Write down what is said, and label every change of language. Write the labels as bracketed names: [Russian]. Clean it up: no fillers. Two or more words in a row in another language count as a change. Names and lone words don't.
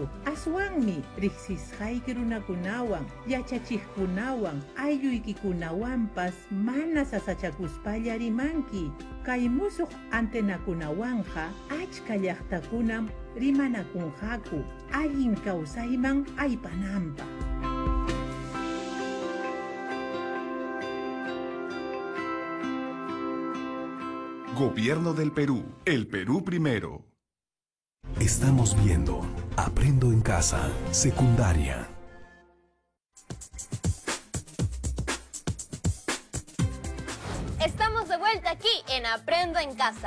[Quechua] Aswanmi riqsisqayki runakunawan, yachachiqkunawan, aylluykikunawanpas mana sasachakuspalla rimanki. Kay musuq antenakunawanja achka llaqtakunam rimanakunqaku allin kawsayman aypananpaq. [Spanish] Gobierno del Perú. El Perú primero. Estamos viendo Aprendo en Casa, secundaria. Estamos de vuelta aquí en Aprendo en Casa.